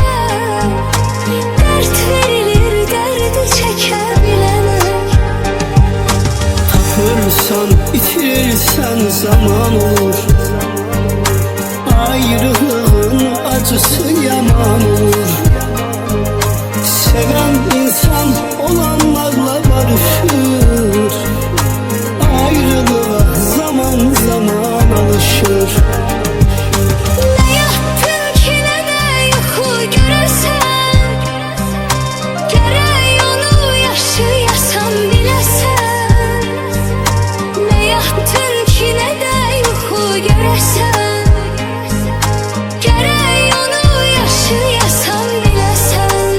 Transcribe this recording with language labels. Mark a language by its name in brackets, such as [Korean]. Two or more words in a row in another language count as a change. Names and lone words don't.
[Azerbaijani] Dərd verilir, dərdi çəkə bilənə. Tapırsan, itirirsən zaman olur, ayrılığın acısı yaman olur. Seven insan olanlarla barışır, ayrılığa zaman zaman alışır. [Turkish] Ne yaptın ki [Azerbaijani] ne de yuxu görəsən, gərək onu yaşayasan biləsən. [Turkish] Ne yaptın ki [Azerbaijani] ne de yuxu görəsən, gərək onu yaşayasan biləsən.